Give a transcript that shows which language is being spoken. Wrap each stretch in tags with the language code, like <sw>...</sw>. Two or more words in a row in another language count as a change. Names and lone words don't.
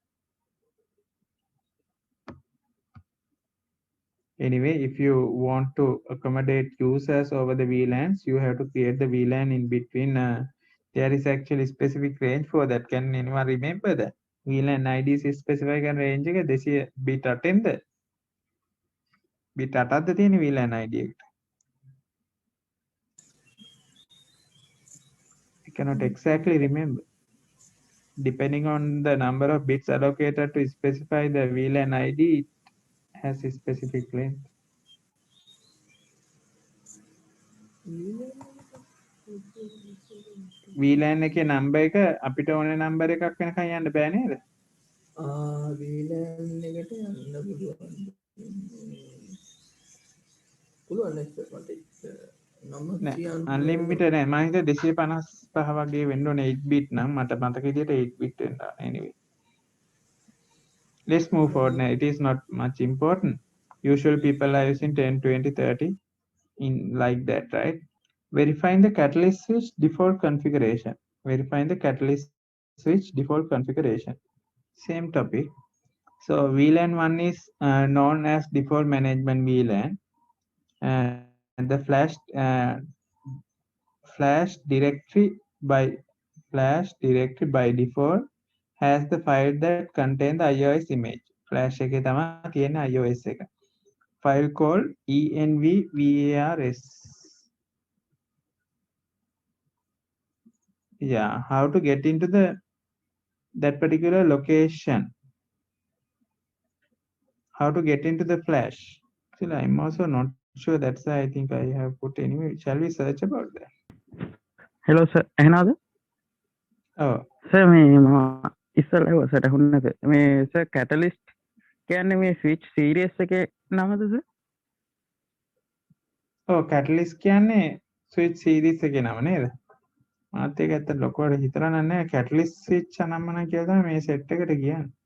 <en>Anyway, if you want to accommodate users over the VLANs, you have to create the VLAN in between. There is actually specific range for that. Can anyone remember that? VLAN IDs specific and range</en> <si>එක 200 bit 8ද? bit 8ක්ද තියෙන VLAN ID එකට?</si> <en>I cannot exactly remember. Depending on the number of bits allocated to specify the VLAN ID, it has a specific length.</en> <si>VLAN එකේ number එක අපිට ඕන number එකක් වෙනකන් යන්න බෑ නේද? VLAN එකට යන්න පුළුවන් නේ මට නම කියන්න unlimited නෑ මම හිතුවා 255 වගේ වෙන්න ඕනේ 8 bit නම් මට මතක විදියට 8 bit වෙන්න ඕනේ.</si> <en>Anyway, let's move forward now. It is not much important. Usual people are using 10, 20, 30 in like that, right? Verifying the catalyst switch default configuration. Verifying the catalyst switch default configuration. Same topic. So VLAN 1 is known as default management VLAN, and the flash directory by default has the file that contain the iOS image.</en> <si>Flash එකේ තමයි තියෙන iOS එක.</si> <en>File called envvars. Yeah, how to get into that particular location? How to get into the flash? Still, I'm also not sure. That's why I think I have put anyway. Shall we search about that? Hello sir,</en> <si>ඇහෙනවද? Oh, සර් මේ මම ඉස්සෙල්ලා සර් අහුන්නේ නැත. මේ සර් කැටලිස්ට් කියන්නේ මේ</si> <en>switch series</en> <si>එකේ නමද සර්? Catalyst කියන්නේ</si> <en>switch series</en> <si>එකේ නම නේද? මාත් ඒක ඇත්ත ලොකුවට හිතලා නැහැ. Catalyst switch අනම්මන කියලා තමයි මේ set එකට කියන්නේ.</si>